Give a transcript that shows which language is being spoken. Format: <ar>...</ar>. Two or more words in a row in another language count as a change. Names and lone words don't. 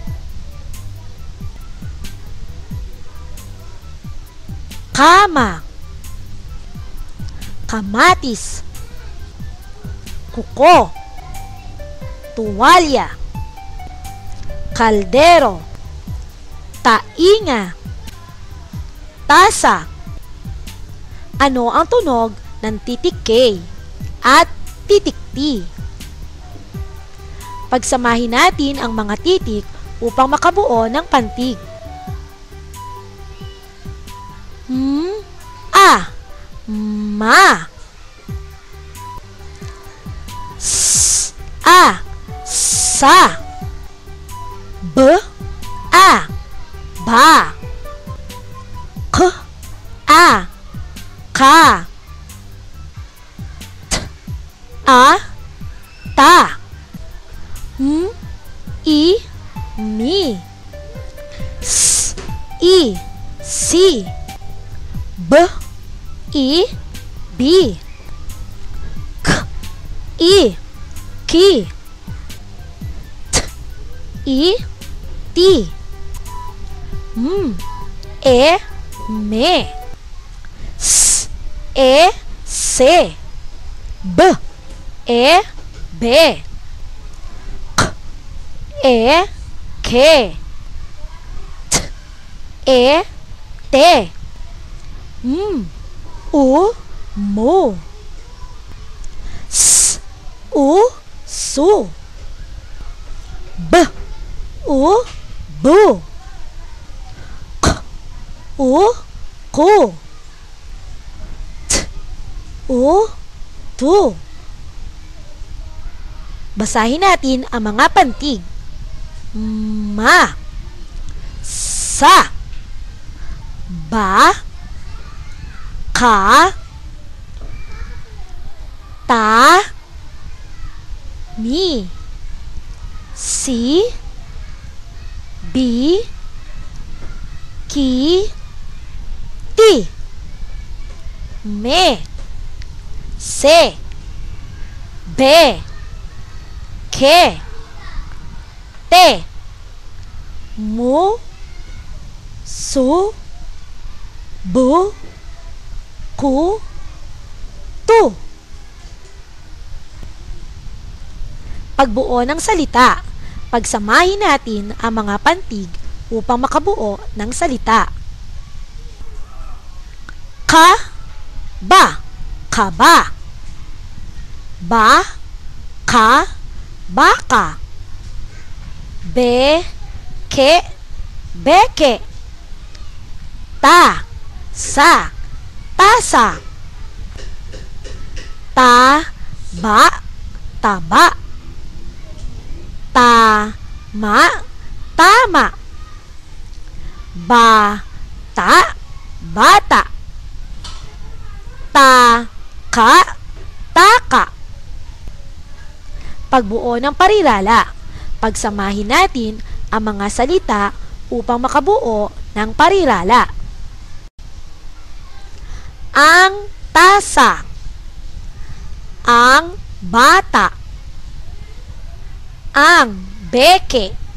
<tl>Kama, kamatis, kuko, tuwalya, kaldero, tainga, tasa. Ano ang tunog ng titik K at titik T? Pagsamahin natin ang mga titik upang makabuo ng pantig. A, ma. S, a, sa. B, a, ba. K, a, ka. T, a, ta. M, i, mi. S, i, si. B, i, bi. K, i, ki. T, i, ti. M, e, me. S, e, se. B, e, be. K, e, ke. T, e, te. U, mu. S, u, su. B, u, bu. K, u, ku. T, u, tu. Basahin natin ang mga pantig. Ma, sa, ba, ka, ta, mi, si, bi, ki, ti, me, se, be, ke, te, mu, su, bu, ku, tu. Pagbuo ng salita, pagsamahin natin ang mga pantig upang makabuo ng salita. Ka, ba, kaba. Ba, ka, baka. Be, ke, beke. Ta, sa, tasa. Ta, ba, taba. Ta, ma, tama. Ba, ta, bata. Ta, ka, taka. Pagbuo ng parirala. Pagsamahin natin ang mga salita upang makabuo ng parirala. Ang tasa. Ang bata. Ang beke.</tl>